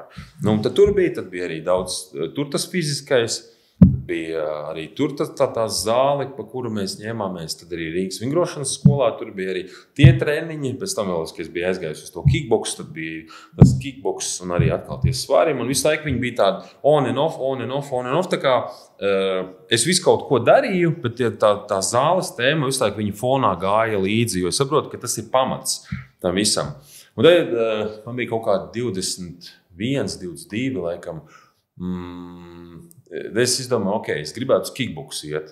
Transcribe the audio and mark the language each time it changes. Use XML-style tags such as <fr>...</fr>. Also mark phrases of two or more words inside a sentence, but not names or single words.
<lv>Tad tur bija arī daudz, tur tas fiziskais, bija arī tur tā zāle, pa kuru mēs ņēmāmies, tad arī Rīgas vingrošanas skolā, tur bija arī tie treniņi, pēc tam vēl, kad es biju aizgājis uz to kickboks, tad bija tas kickboks un arī atkal tie svāriem, un visu laiku viņi bija tādi</lv> <en>on and off,</en> <lv>tā kā es visu kaut ko darīju, bet tā zāles tēma visu laiku viņa fonā gāja līdzi, jo es saprotu, ka tas ir pamats tam visam. Un tad man bija kaut kādi 21, 22 laikam, es izdomāju, es gribētu uz kickboksu iet.</lv>